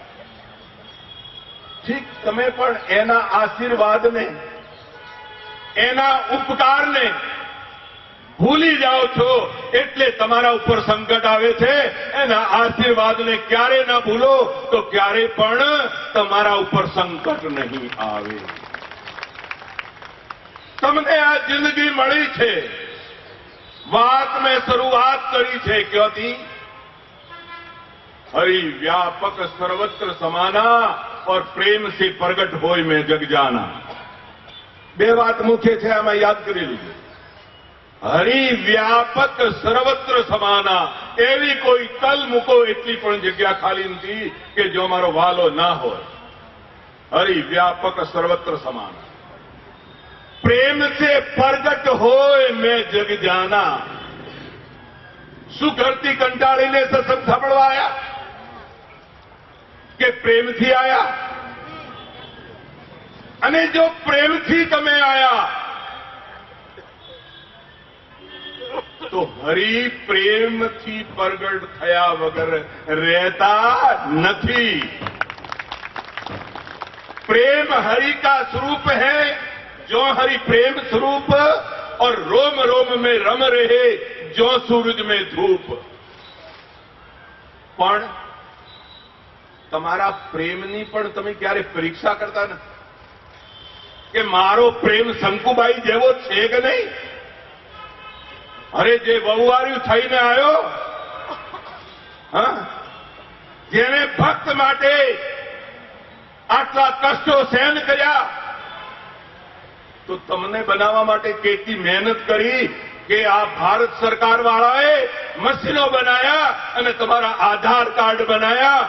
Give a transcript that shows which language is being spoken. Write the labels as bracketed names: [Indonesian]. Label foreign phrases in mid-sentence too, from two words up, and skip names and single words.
[Gujarati] ઠીક, તમે પણ એના આશીર્વાદને, એના ઉપકારને ભૂલી જાઓ છો, એટલે તમારા ઉપર સંકટ આવે છે. એના આશીર્વાદને ક્યારે ના ભૂલો તો ક્યારે પણ તમારા ઉપર સંકટ નહીં આવે. તમને આ જિંદગી મળી છે. વાત મેં શરૂઆત કરી છે [Hindi] क्योंकि हरि व्यापक सर्वत्र समाना और प्रेम से प्रगट होय में जग जाना. [Gujarati] બે વાત મુખ્ય છે, આમાં યાદ કરી લીધું. [Hindi] हरि व्यापक सर्वत्र समाना, [Gujarati] એવી કોઈ તલ મૂકો એટલી પણ જગ્યા ખાલી નથી કે જો મારો વાલો ના હોય. [Hindi] हरि व्यापक सर्वत्र समाना, प्रेम से प्रगट होय मैं जग जाना. [Gujarati] શું ઘરથી કંટાળીને સત્સંગ સાંભળવા આયા કે પ્રેમથી આયા? અને જો પ્રેમથી તમે આયા તો હરિ પ્રેમથી પ્રગટ થયા વગર રહેતા નથી. [Hindi] प्रेम हरि का स्वरूप है. जो हरि प्रेम स्वरूप और रोम रोम में रम रहे, जो सूरज में धूप. [Gujarati] પણ તમારા પ્રેમની પણ તમે ક્યારે પરીક્ષા કરતા નથી કે મારો પ્રેમ શંકુબાઈ જેવો છે કે નહીં? અરે જે વહુવાર્યું થઈને આવ્યો, હા, જેને ભક્ત માટે આટલા કષ્ટો સહન કર્યા, તો તમને બનાવવા માટે કેટલી મહેનત કરી કે આ ભારત સરકાર વાળાએ મશીનો બનાયા અને તમારા આધાર કાર્ડ બનાયા.